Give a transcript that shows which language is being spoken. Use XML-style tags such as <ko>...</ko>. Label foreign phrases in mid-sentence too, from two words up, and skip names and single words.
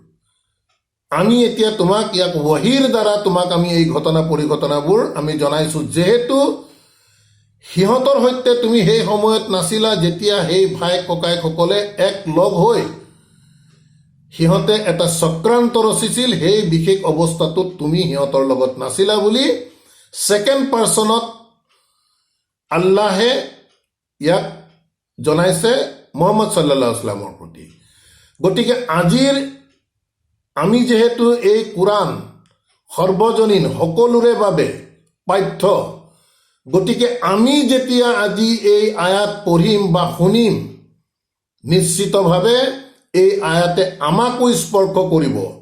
<as>আমি এতিয়া তোমাক ইয়াক ৱহিৰ দ্বাৰা তোমাক আমি এই ঘটনা পৰিঘটনাবোৰ আমি জনাইছো, যিহেতু সিহঁতৰ সৈতে তুমি সেই সময়ত নাছিলা যেতিয়া সেই ভাই ককাইসকলে এক লগ হৈ সিহঁতে এটা চক্ৰান্ত ৰচিছিল, সেই বিশেষ অৱস্থাটোত তুমি সিহঁতৰ লগত নাছিলা বুলি</as> <en>second person</en> <as>আল্লাহে ইয়াক জনাইছে মুহাম্মদ</as> <ar>صلى الله عليه وسلم</ar> <as>প্ৰতি। গতিকে আজিৰ আমি যিহেতু এই কোৰাণ সৰ্বজনীন সকলোৰে বাবে পাঠ্য, গতিকে আমি যেতিয়া আজি এই আয়াত পঢ়িম বা শুনিম, নিশ্চিতভাৱে এই আয়াতে আমাকো স্পৰ্শ কৰিব।</as>